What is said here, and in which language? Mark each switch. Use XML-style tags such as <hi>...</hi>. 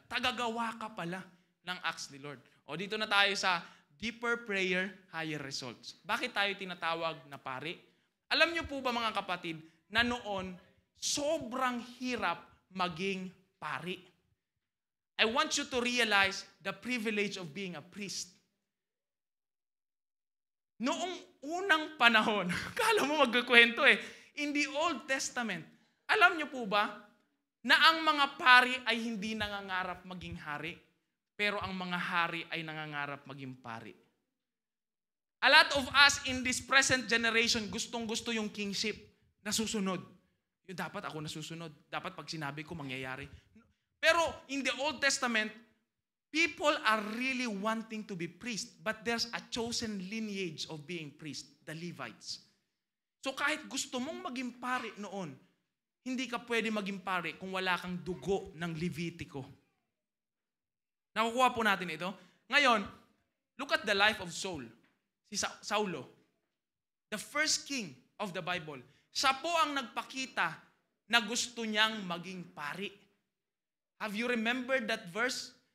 <tl>Tagagawa ka pala ng acts ni Lord. Dito na tayo sa</tl> <en>deeper prayer, higher results.</en> <tl>Bakit tayo tinatawag na pari? Alam niyo po ba mga kapatid, na noon, sobrang hirap maging pari.</tl> <en>I want you to realize the privilege of being a priest.</en> <tl>Noong unang panahon, kala mo magkukwento</tl> <en>in the Old Testament,</en> <tl>alam niyo po ba na ang mga pari ay hindi nangangarap maging hari, pero ang mga hari ay nangangarap maging pari.</tl> <en>A lot of us in this present generation,</en> <tl>gustong-gusto yung kingship, nasusunod. Yung dapat ako nasusunod. Dapat pag sinabi ko, mangyayari. Pero</tl> <en>in the Old Testament, people are really wanting to be priest, but there's a chosen lineage of being priest, the Levites.</en> <tl>So kahit gusto mong maging pari noon, hindi ka pwede maging pari kung wala kang dugo ng Levitico. Nakukuha po natin ito. Ngayon,</tl> <en>look at the life of Saul.</en> <tl>Si Saulo,</tl> <en>the first king of the Bible.</en> <tl>Siya po ang nagpakita na gusto niyang maging pari.</tl> <en>Have you remembered that verse?</en>